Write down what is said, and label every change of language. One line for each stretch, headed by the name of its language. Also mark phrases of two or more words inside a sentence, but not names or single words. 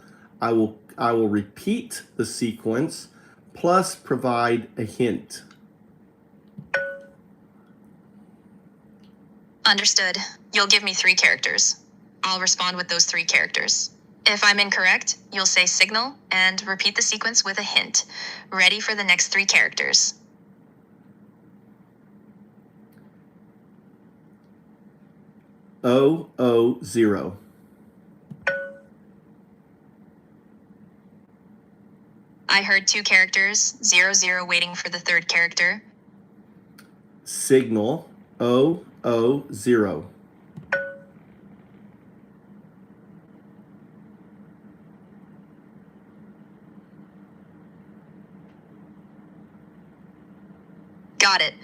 English: I will repeat the sequence plus provide a hint. Understood. You'll give me 3 characters. I'll respond with those 3 characters. If I'm incorrect, you'll say signal and repeat the sequence with a hint. Ready for the next 3 characters. O, O, 0. I heard 2 characters, 0, 0, waiting for the 3rd character. Signal, O, O, 0. Got it.